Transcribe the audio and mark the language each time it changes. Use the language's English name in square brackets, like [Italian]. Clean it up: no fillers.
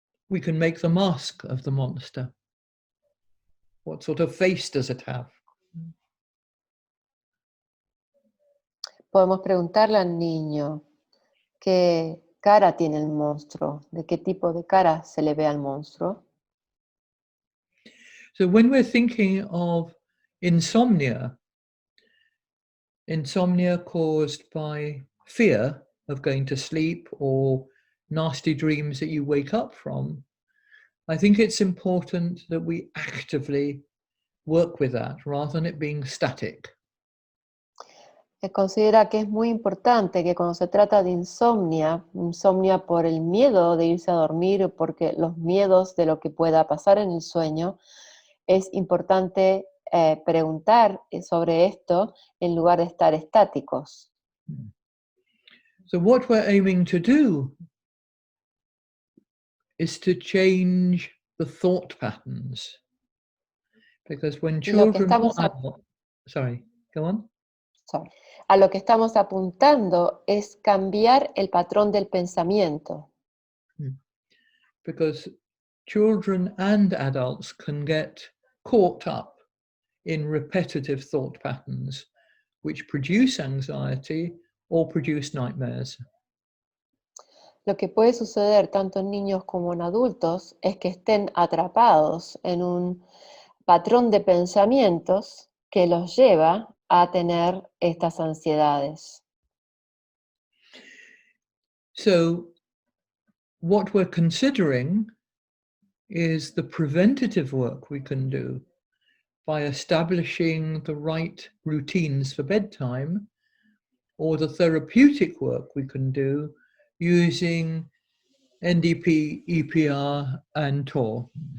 [English] We can make the mask of the monster. What sort of face does it have? [Spanish] Podemos preguntarle al niño qué cara tiene el monstruo, de qué tipo de cara se le ve al monstruo. [English] So when we're thinking of insomnia caused by fear of going to sleep or nasty dreams that you wake up from, I think it's important that we actively work with that rather than it being static. [Spanish] Considera que es muy importante que cuando se trata de insomnia por el miedo de irse a dormir o porque los miedos de lo que pueda pasar en el sueño, es importante preguntar sobre esto en lugar de estar estáticos. [English] So what we're aiming to do is to change the thought patterns. Because when children sorry, go on. Sorry. [Spanish] A lo que estamos apuntando es cambiar el patrón del pensamiento. [English] Because children and adults can get caught up in repetitive thought patterns which produce anxiety or produce nightmares. [Spanish] Lo que puede suceder tanto en niños como en adultos es que estén atrapados en un patrón de pensamientos que los lleva a tener estas ansiedades. [English] So what we're considering is the preventative work we can do by establishing the right routines for bedtime, or the therapeutic work we can do using NDP, EPR, and TOR.